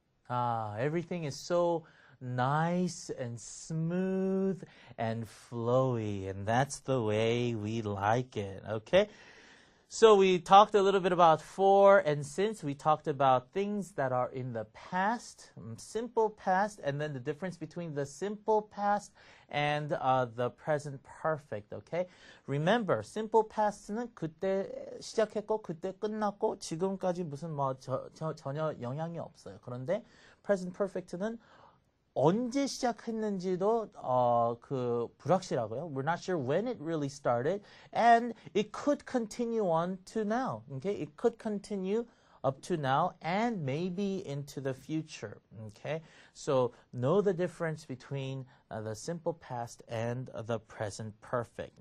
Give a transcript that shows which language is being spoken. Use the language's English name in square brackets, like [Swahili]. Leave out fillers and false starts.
[English] Everything is so nice and smooth and flowy, and that's the way we like it, okay? So we talked a little bit about for and since. We talked about things that are in the past, simple past, and then the difference between the simple past and the present perfect, okay? [Korean] Remember, simple past는 그때 시작했고 그때 끝났고 지금까지 무슨 전혀 영향이 없어요. 그런데 present perfect는 언제 시작했는지도 불확실하고요. [English] We're not sure when it really started, and it could continue on to now. Okay, it could continue up to now and maybe into the future. Okay, so know the difference between the simple past and the present perfect.